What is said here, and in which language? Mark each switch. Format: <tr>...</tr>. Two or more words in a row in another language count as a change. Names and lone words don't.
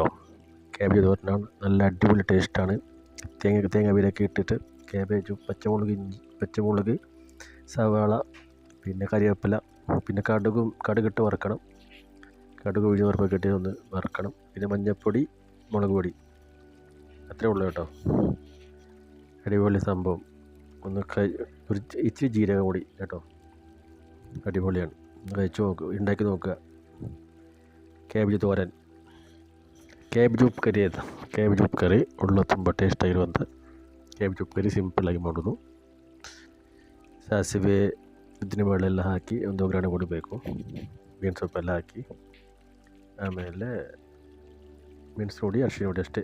<ml>ക്യാബേജ് തോരനാണ്, നല്ല അടിപൊളി ടേസ്റ്റാണ്. തേങ്ങ ഇട്ടിട്ട് ക്യാബേജും പച്ചമുളക്, സവാള, പിന്നെ കറിവേപ്പില, പിന്നെ കടുകിട്ട് വറുക്കണം. കടുക് ഉഴുന്ന് പരിപ്പൊക്കെ ഇട്ട് ഒന്ന് വറുക്കണം. പിന്നെ മഞ്ഞൾപ്പൊടി, മുളക് പൊടി, അത്രേ ഉള്ളൂ കേട്ടോ. അടിപൊളി സംഭവം. ഒരു ഇച്ചിരി ജീരകം കൂടി കേട്ടോ. അടിപൊളിയാണ്. ഉണ്ടാക്കി നോക്കുക.</ml> <kn>ಕ್ಯಾಬೇಜ್ ತೋರನ್, ಕ್ಯಾಬೇಜ್ ಉಪ್ಪು ಕರಿ ಒಳ್ಳೆ ತುಂಬ ಟೇಸ್ಟ್ ಆಗಿರುವಂಥ ಕ್ಯಾಬೇಜ್ ಉಪ್ಪು ಕರಿ ಸಿಂಪಲ್ಲಾಗಿ ಮಾಡೋದು. ಸಾಸಿವೆ ಉದ್ದಿನಬೇಳೆಲ್ಲ ಹಾಕಿ ಒಂದು ಒಗ್ಗರಣೆ ಕೊಡಬೇಕು. ಬೀನ್ಸ್ ಸೊಪ್ಪೆಲ್ಲ ಹಾಕಿ ಆಮೇಲೆ ಮೆಣಸು ಹುಡಿ, ಅರಿಶಿನ ಹುಡಿ ಅಷ್ಟೇ.</kn>